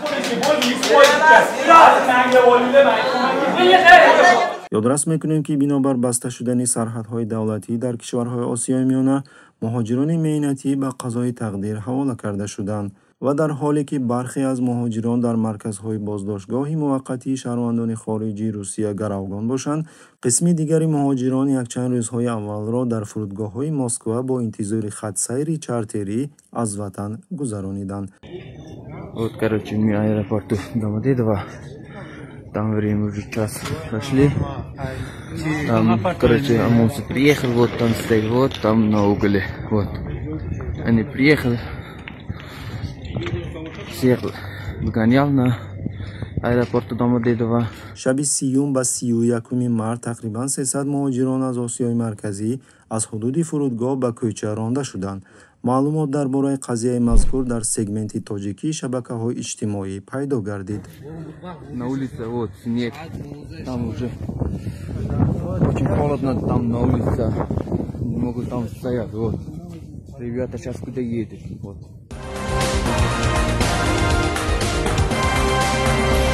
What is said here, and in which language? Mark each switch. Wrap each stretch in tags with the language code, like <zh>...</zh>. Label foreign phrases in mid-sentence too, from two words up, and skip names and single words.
<fa>یادرس میکنیم که بنابر بسته شدن سرحدهای دولتی در کشورهای آسیای میانه مهاجران مهنتی به قضای تقدیر حواله کرده شدند و در حالی که برخی از مهاجران در مرکزهای بازداشتگاهی موقتی شهروندان خارجی روسیه گروگان باشند، قسم دیگری مهاجران یک چند روزهای اول را در فرودگاه‌های مسکو با انتظار خط سیر چارتری از وطن گذرانیدند.</fa> <ru>Вот, короче, мы аэропорту Домодедово. Там время уже час прошли. Там, короче, ОМОНцы приехал, вот там стоит, вот там на угле. Вот. Они приехали. Всех выгонял на аэропорту Домодедово.</ru> <fa>شب 30 و 31 مارس تقریبا 300 مهاجران از آسیای مرکزی از حدود فرودگاه به کوچه رانده شدند. معلومات درباره قضیه مذکور در سگمنت تاجیکی شبکه‌های اجتماعی پیدا گردید.</fa> <ru>На улице вот снег, там уже очень холодно, там на улице не могут там стоять, вот. Ребята сейчас куда едут, вот.</ru>